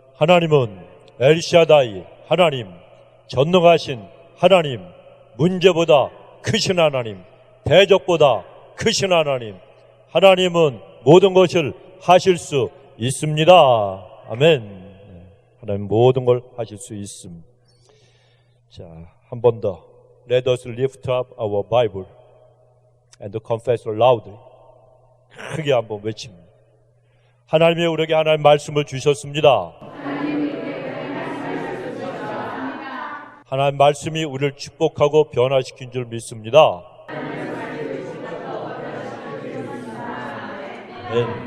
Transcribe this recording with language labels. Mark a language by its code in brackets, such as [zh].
[ko] 하나님은 엘샤다이, 하나님, 전능하신 하나님, 문제보다 크신 하나님, 대적보다 크신 하나님, 하나님은 모든 것을 하실 수 있습니다. 아멘. 하나님 모든 걸 하실 수 있음. 자, 한 번 더. [en] Let us lift up our Bible and confess loudly. [ko] 크게 한번 외칩니다. 하나님이 우리에게 하나님 말씀을 주셨습니다. 하나님 말씀이 우리를 축복하고 변화시킨 줄 믿습니다. 네.